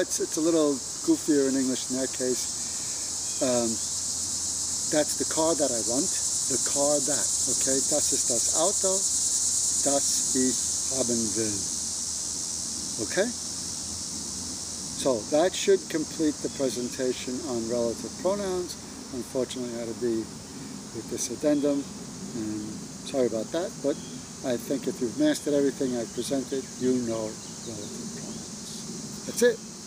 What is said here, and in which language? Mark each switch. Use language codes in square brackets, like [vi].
[en] It's a little goofier in English in that case. That's the car that I want, the car that. [de] Okay, das ist das Auto, das ich haben will. [en] Okay? So that should complete the presentation on relative pronouns. Unfortunately, I had to be with this addendum, and sorry about that, but I think if you've mastered everything I've presented, you know relative pronouns. That's it.